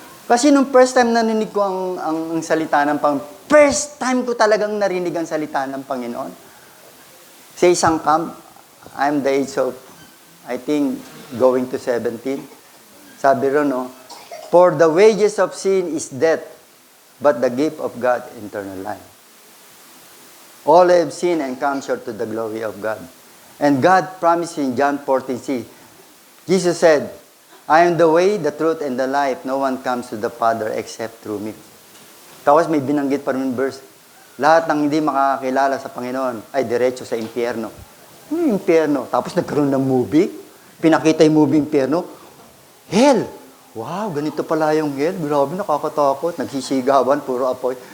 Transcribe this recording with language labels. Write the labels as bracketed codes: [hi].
[tl] Kasi nung first time narinig ko ang salita ng Panginoon, first time ko talagang narinig ang salita ng Panginoon. [en] Sa isang camp, I'm the age of, I think, going to 17. [tl] Sabi ron, no, [en] For the wages of sin is death, but the gift of God, eternal life. All have sinned and come short to the glory of God. And God promised in John 14:6, Jesus said, I am the way, the truth, and the life. No one comes to the Father except through me. [tl] Tapos may binanggit pa rin verse, lahat ng hindi makakakilala sa Panginoon ay diretso sa impyerno. Impyerno. Tapos nagkaroon ng movie. Pinakita yung movie impyerno. Hell! Wow, ganito pala yung hell. Grabe, nakakatakot. Nagsisigawan, puro apoy.